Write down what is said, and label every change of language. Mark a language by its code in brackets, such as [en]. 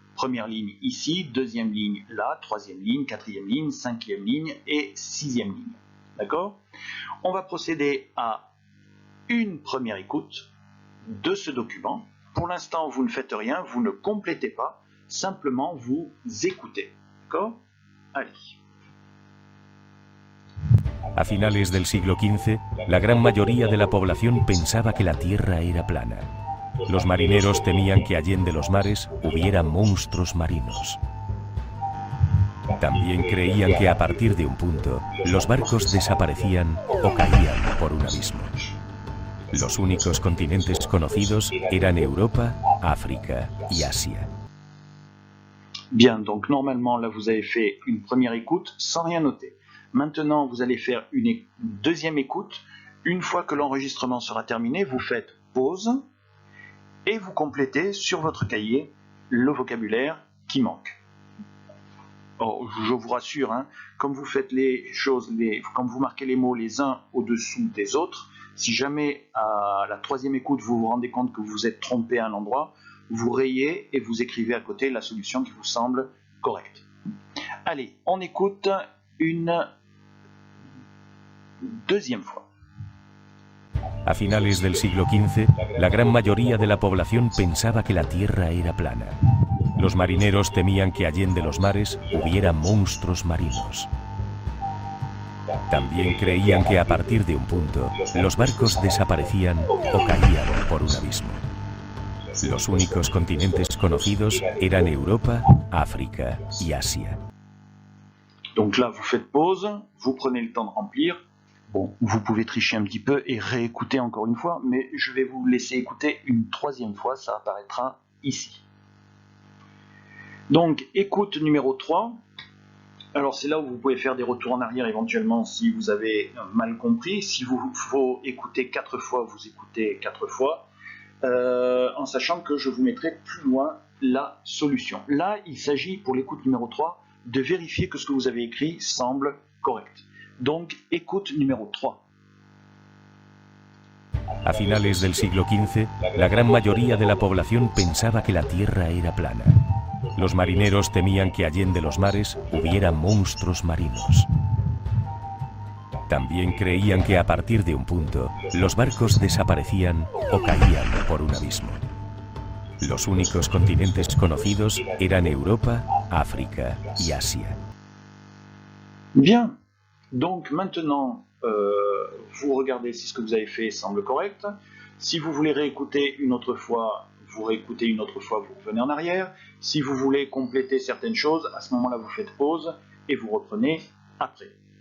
[fr] Première ligne ici, deuxième ligne là, troisième ligne, quatrième ligne, cinquième ligne et sixième ligne. D'accord? On va procéder à une première écoute de ce document. Pour l'instant, vous ne faites rien, vous ne complétez pas, simplement vous écoutez. D'accord? Allez. [es] A finales del siglo XV, la gran mayoría de la población pensaba que la Tierra era plana. Los marineros temían que allende los mares hubiera monstruos marinos. También creían que a partir de un punto, los barcos desaparecían o caían por un abismo. Los únicos continentes conocidos eran Europa, África y Asia. [fr] Bien, donc normalement là vous avez fait une première écoute sans rien noter. Maintenant vous allez faire une deuxième écoute. Une fois que l'enregistrement sera terminé, vous faites pause et vous complétez sur votre cahier le vocabulaire qui manque. Oh, je vous rassure, hein, comme vous faites les choses, comme vous marquez les mots les uns au-dessous des autres, si jamais à la troisième écoute vous vous rendez compte que vous vous êtes trompé à un endroit, vous rayez et vous écrivez à côté la solution qui vous semble correcte. Allez, on écoute une deuxième fois. [es] A finales del siglo XV, la gran mayoría de la población pensaba que la Tierra era plana. Los marineros temían que allende los mares hubiera monstruos marinos. También creían que a partir de un punto, los barcos desaparecían o caían por un abismo. Los únicos continentes conocidos eran Europa, África y Asia. [fr] Donc là, vous faites pause, vous prenez le temps de remplir. Bon, vous pouvez tricher un petit peu et réécouter encore une fois, mais je vais vous laisser écouter une troisième fois, ça apparaîtra ici. Donc, écoute numéro 3. Alors, c'est là où vous pouvez faire des retours en arrière éventuellement si vous avez mal compris. Si vous faut écouter 4 fois, vous écoutez 4 fois, en sachant que je vous mettrai plus loin la solution. Là, il s'agit pour l'écoute numéro 3 de vérifier que ce que vous avez écrit semble correct. Donc, écoute numéro 3. [es] A finales del siglo XV, la gran mayoría de la población pensaba que la Tierra era plana. Los marineros temían que allende los mares hubiera monstruos marinos. También creían que a partir de un punto, los barcos desaparecían o caían por un abismo. Los únicos continentes conocidos eran Europa, África y Asia. [fr] Bien. Donc maintenant, vous regardez si ce que vous avez fait semble correct. Si vous voulez réécouter une autre fois, vous réécoutez une autre fois, vous revenez en arrière. Si vous voulez compléter certaines choses, à ce moment-là, vous faites pause et vous reprenez après.